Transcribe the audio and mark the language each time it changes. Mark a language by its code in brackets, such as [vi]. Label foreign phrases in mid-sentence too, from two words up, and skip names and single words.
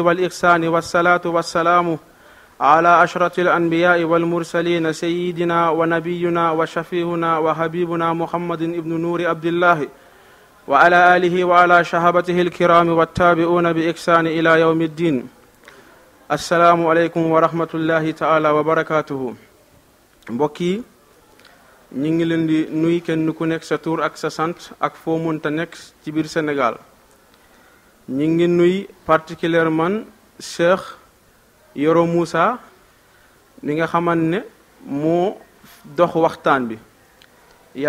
[ar] والإحسان والصلاة والسلام على أشرف الأنبياء والمرسلين سيدنا ونبينا وشفيعنا وحبيبنا محمد ابن نور عبد الله وعلى آله وعلى صحابته الكرام والتابعون بإحسان إلى يوم الدين السلام عليكم ورحمة الله تعالى وبركاته [wo] mbokk yi ñu ngi leen di nuyu kenn ku nekk sa tur ak sa sant ak foo mënta nekk ci biir Sénégal ñu ngi nuyu particulièrement Cheikh Yoro Moussa li nga xamante ne moo dox waxtaan bi yal